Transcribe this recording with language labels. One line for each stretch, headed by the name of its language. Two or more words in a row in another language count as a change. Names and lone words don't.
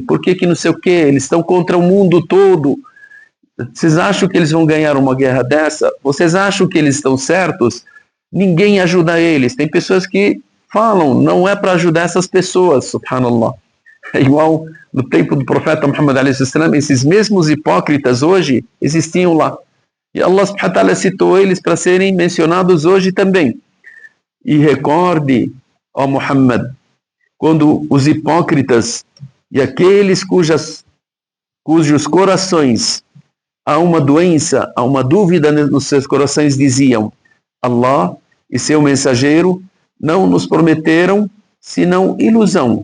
Portuguese: Por que não sei o quê? Eles estão contra o mundo todo. Vocês acham que eles vão ganhar uma guerra dessa? Vocês acham que eles estão certos? Ninguém ajuda eles. Tem pessoas que falam, não é para ajudar essas pessoas, subhanallah. É igual no tempo do profeta Muhammad
Arabic: عليه السلام,
Portuguese: esses mesmos hipócritas hoje existiam lá. E
Arabic: الله سبحانه وتعالى
Portuguese: citou eles para serem mencionados hoje também. E recorde, ó Muhammad, quando os hipócritas e aqueles cujos corações há uma doença, há uma dúvida nos seus corações, diziam, Allah e seu mensageiro não nos prometeram senão ilusão.